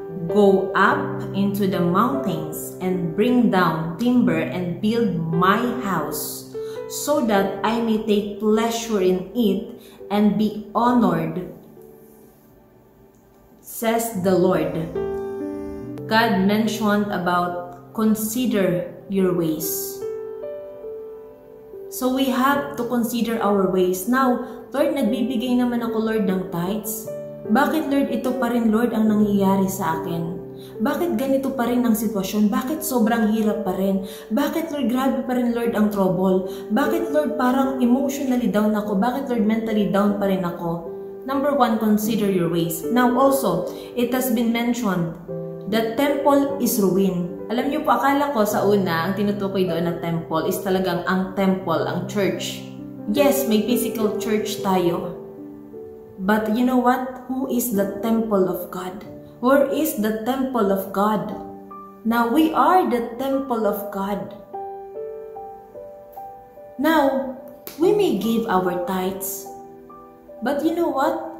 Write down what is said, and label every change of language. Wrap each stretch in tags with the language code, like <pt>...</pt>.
<en>Go up into the mountains and bring down timber and build my house, so that I may take pleasure in it and be honored, says the Lord. God mentioned about consider your ways. So we have to consider our ways.</en> <tl>Now, Lord, nagbibigay naman ako, Lord, ng tithes. Bakit, Lord, ito pa rin, Lord, ang nangyayari sa akin? Bakit ganito pa rin ang sitwasyon? Bakit sobrang hirap pa rin? Bakit, Lord, grabe pa rin, Lord, ang trouble? Bakit, Lord, parang</tl> <en>emotionally down</en> <tl>ako? Bakit, Lord,</tl> <en>mentally down</en> <tl>pa rin ako?</tl> <en>Number 1, consider your ways. Now also, it has been mentioned, the temple is ruined.</en> <tl>Alam niyo po, akala ko sa una, ang tinutukoy doon na temple is talagang ang temple, ang church.</tl> <en>Yes,</en> <tl>may</tl> <en>physical church</en> <tl>tayo.</tl> <en>But you know what? Who is the temple of God? Where is the temple of God? Now, we are the temple of God. Now, we may give our tithes. But you know what?</en>